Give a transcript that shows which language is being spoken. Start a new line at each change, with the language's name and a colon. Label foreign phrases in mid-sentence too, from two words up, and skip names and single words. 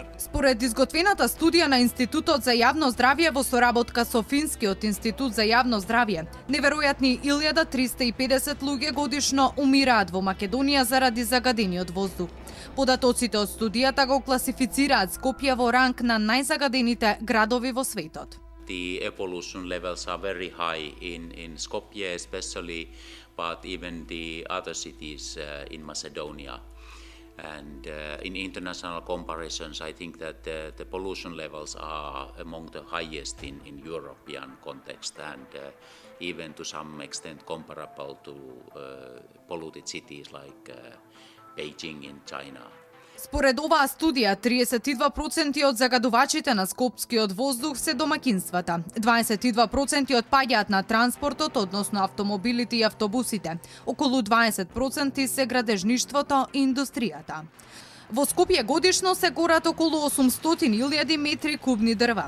Macedonian: Според изготвената студија на Институтот за јавно здравје во соработка со Финскиот институт за јавно здравје, неверојатни 1350 луѓе годишно умираат во Македонија заради загадениот воздух. Податоците од студијата го класифицираат Скопје во ранг на најзагадените градови во светот.
English: The air pollution levels are very high in Skopje especially, but even the other cities in Macedonia. And in international comparisons, I think that the pollution levels are among the highest in European context and even to some extent comparable to polluted cities like Beijing in China.
Macedonian: Според оваа студија, 32% од загадувачите на скопскиот воздух се домаќинствата, 22% паѓаат на транспортот, односно автомобилите и автобусите, околу 20% се градежништвото и индустријата. Во Скопје годишно се горат околу 800.000 метри кубни дрва.